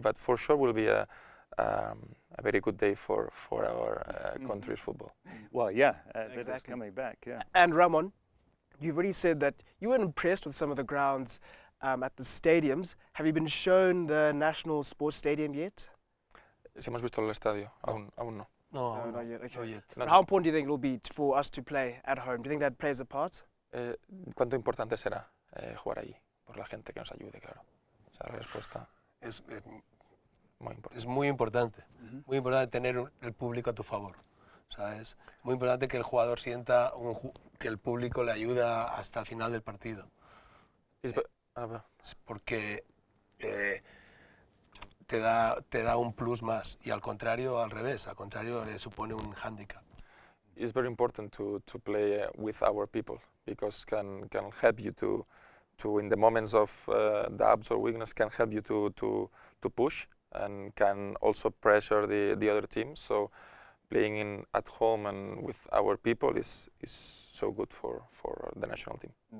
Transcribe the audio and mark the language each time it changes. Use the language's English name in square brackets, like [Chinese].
[English] But for sure will be a very good day for our country's football. Well, yeah, Exactly. that's coming back. Yeah. And Ramon, you've already said that you were impressed with some of the grounds at the stadiums. Have you been shown the National Sports Stadium yet? [Spanish] Si hemos visto el estadio, aún no. [English] No, not yet. Okay. not yet. But how important do you think it will be for us to play at home? Do you think that plays a part? [Spanish] ¿Cuánto importante será jugar allí? Por la gente que nos ayude, claro. Esa es la respuesta. Es Muy importante. es muy importante. Muy importante tener el público a tu favor. ¿Sabes? Muy importante que el jugador sienta que el público le ayuda hasta el final del partido. Porque te da un plus más y al contrario, al revés, al contrario le supone un handicap. [English] It's very important to play with our people because can help you to in the moments of doubts or weakness can help you to push and can also pressure the other team. So playing at home and with our people is so good for the national team.